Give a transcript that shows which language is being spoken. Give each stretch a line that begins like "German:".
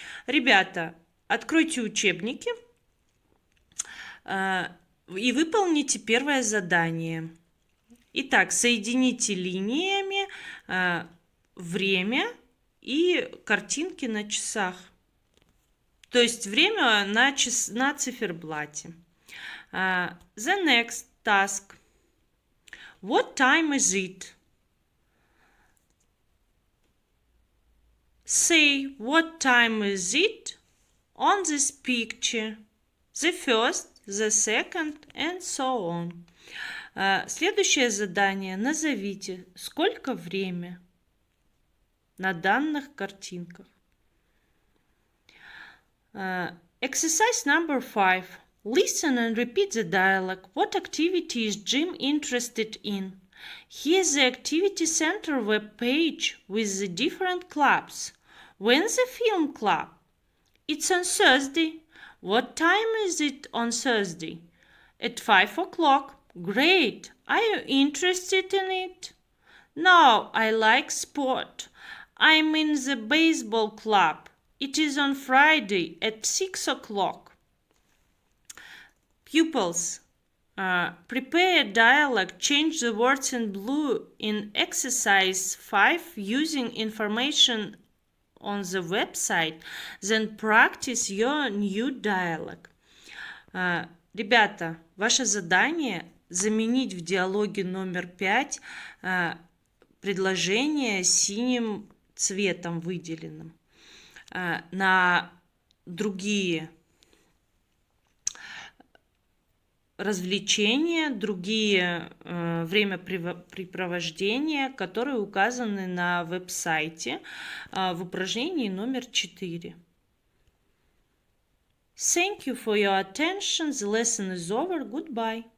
Russian: Ребята, откройте учебники и выполните первое задание. Итак, соедините линиями время и картинки на часах. То есть время на циферблате.
English: The next task. What time is it? Say what time is it on this picture. The first, the second, and so on.
Russian: Следующее задание. Назовите, сколько время на данных картинках.
English: Exercise number 5. Listen and repeat the dialogue. What activity is Jim interested in? Here's the activity center web page with the different clubs. When's the film club? It's on Thursday. What time is it on Thursday? At 5 o'clock. Great. Are you interested in it? No, I like sport. I'm in the baseball club. It is on Friday at 6 o'clock. Pupils, prepare a dialogue. Change the words in blue in exercise 5 using information on the website. Then practice your new dialogue.
Russian: Ребята, ваше задание заменить в диалоге номер 5 предложение синим цветом выделенным на другие развлечения, другие времяпрепровождения, которые указаны на веб-сайте в упражнении номер 4.
English: Thank you for your attention. The lesson is over. Goodbye.